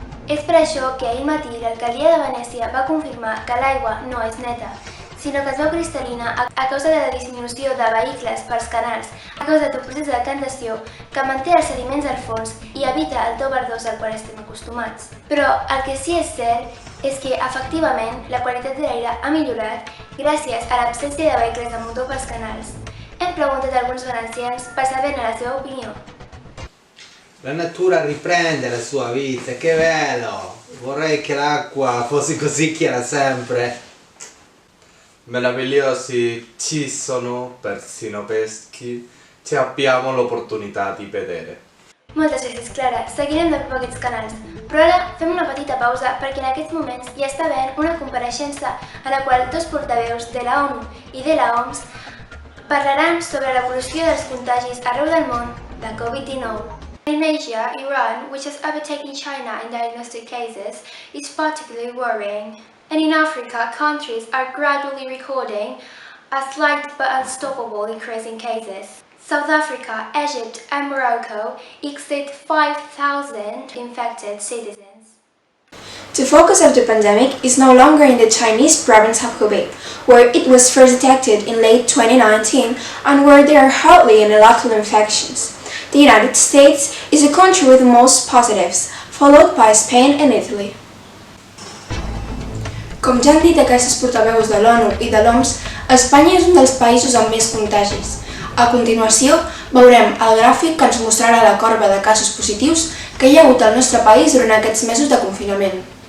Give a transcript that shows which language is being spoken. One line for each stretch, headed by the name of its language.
Catalan: És per això que ahir matí l'alcaldia de Venècia va confirmar que l'aigua no és neta, sinó que es veu cristal·lina a causa de la disminució de vehicles pels canals, a causa d'un procés de decantació que manté els sediments al fons i evita el to verdós al qual estem acostumats. Però el que sí és cert és que, efectivament, la qualitat de l'aire ha millorat gràcies a l'absència de vehicles de motor pels canals. Hem preguntat a alguns valencians per saber-ne la seva opinió.
Italian: La natura riprende la sua vita, che bello! Vorrei che l'acqua fosse così chiara sempre. Meravigliosi, ci sono persino peschi, ci abbiamo l'opportunità di vedere.
Catalan: Moltes gràcies, Clara. Seguirem de prop aquests canals. Però ara fem una petita pausa perquè en aquests moments hi està havent una compareixença a la qual dos portaveus de la ONU i de la OMS parlaran sobre l'evolució dels contagis arreu del món de Covid-19.
English: In Asia, Iran, which has overtaken China in diagnostic cases, is particularly worrying. And in Africa, countries are gradually recording a slight but unstoppable increase in cases. South Africa, Egypt and Morocco exceed 5,000 infected citizens. The focus of the pandemic is no longer in the Chinese province of Hubei, where it was first detected in late 2019 and where there are hardly any local infections. The United States is the country with the most positives, followed by Spain and Italy.
Catalan: Com ja han dit aquestes portaveus de l'ONU i de l'OMS, Espanya és un dels països amb més contagis. A continuació, veurem el gràfic que ens mostrarà la corba de casos positius que hi ha hagut al nostre país durant aquests mesos de confinament.